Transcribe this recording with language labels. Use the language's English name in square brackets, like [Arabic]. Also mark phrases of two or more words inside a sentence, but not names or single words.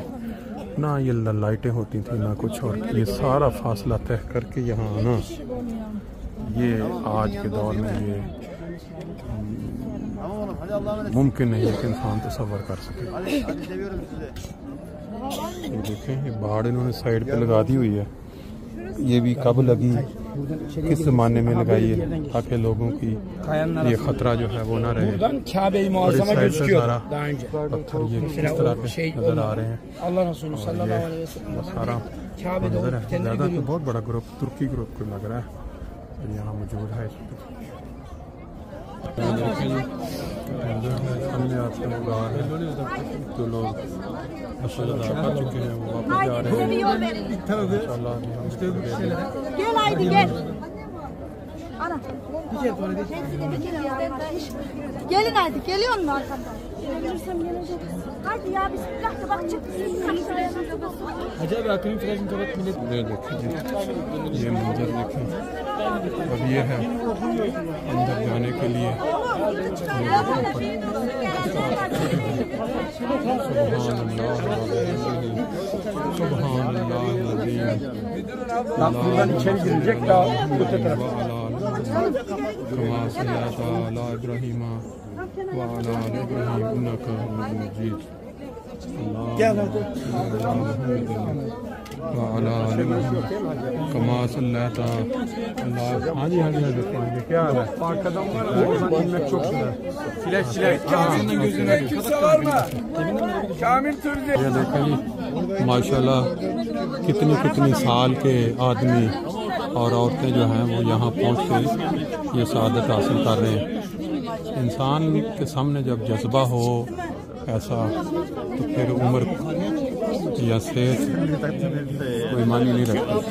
[Urdu] نہ یہ لائٹیں ہوتی تھی نہ کچھ، اور یہ سارا فاصلہ طے کر کے یہاں آنا یہ آج کے دور میں یہ ممکن نہیں ہے کہ انسان تصور کر سکے. یہ دیکھیں یہ باڑ انہوں نے سائیڈ پہ لگا دی ہوئی ہے. یہ بھی کب لگی، کس زمانے میں لگائی ہے تاکہ لوگوں کی یہ خطرہ جو ہے وہ نہ رہے. [Turkish] Buradan Kabe-i [Urdu] اور اس [Turkish] Muazzama [Urdu] سائیڈ سے [Turkish] gözüküyor [Urdu] सारा [Turkish] daha önce. [Urdu] پتھر یہ کس طرح پہ نظر آ رہے ہیں. [Turkish] Allah Resulü [Urdu] और [Turkish] sallallahu [Urdu] ये [Turkish] aleyhi ve sellem [Urdu] وہ سارا [Turkish] Kabe'de [Urdu] منظر ہے. [Turkish] olup kendini [Urdu] زیادہ تو [Turkish] görüyor. [Urdu] بہت بڑا گروپ ترکی گروپ کو لگ رہا ہے یہاں موجود ہے اس وقت. سامنے آپ کے گاؤں ہے، جو لوگ فصل ادا کر چکے ہیں وہ واپس جا رہے ہیں. انشاءاللہ ابھی ہم [Turkish] gelin hadi geliyor mu arkamdan? Hadi ya bismillah da bak çık. Hacı abi akıllı flaşını kapat millet. [Urdu] یہ دیکھیں، یہ منظر دیکھیں۔ اب یہ ہے اندر جانے کے لیے [Turkish] Buradan içeri girecek daha bu taraf. [Urdu] ہاں جی ہاں جی کیا حال ہے? [Turkish] çok güzel. [Urdu] یہ دیکھیں جی ماشاءاللہ کتنی کتنی سال کے آدمی اور عورتیں جو ہیں وہ یہاں پہنچ کے یہ سعادت حاصل کر رہے ہیں. انسان کے سامنے جب جذبہ ہو ایسا تو پھر عمر یا صحت کوئی معنی نہیں رکھتی.